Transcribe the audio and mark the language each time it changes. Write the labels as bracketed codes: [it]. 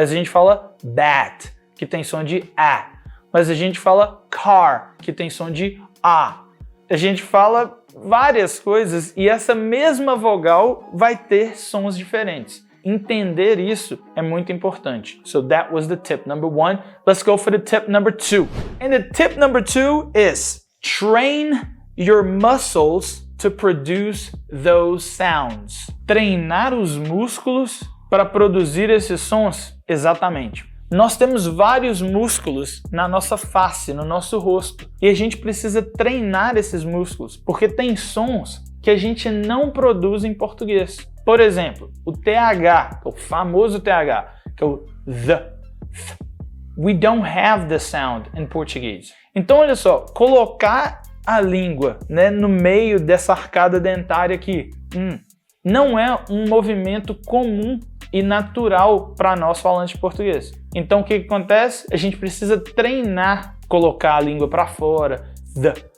[pt] Mas a gente fala bat, que tem som de A. Mas a gente fala car, que tem som de A. A gente fala várias coisas e essa mesma vogal vai ter sons diferentes. Entender isso é muito importante. [en] So that was the tip number 1. Let's go for the tip number 2. And the tip number 2 is train your muscles to produce those sounds. [pt] Treinar os músculos para produzir esses sons? Exatamente. Nós temos vários músculos na nossa face, no nosso rosto. E a gente precisa treinar esses músculos, porque tem sons que a gente não produz em português. Por exemplo, o TH, o famoso TH, que é o the. [en] We don't have the sound in português. [pt] Então, olha só, colocar a língua, né, no meio dessa arcada dentária aqui, não é um movimento comum e natural para nós falantes de português. Então, o que acontece? A gente precisa treinar, colocar a língua para fora, the.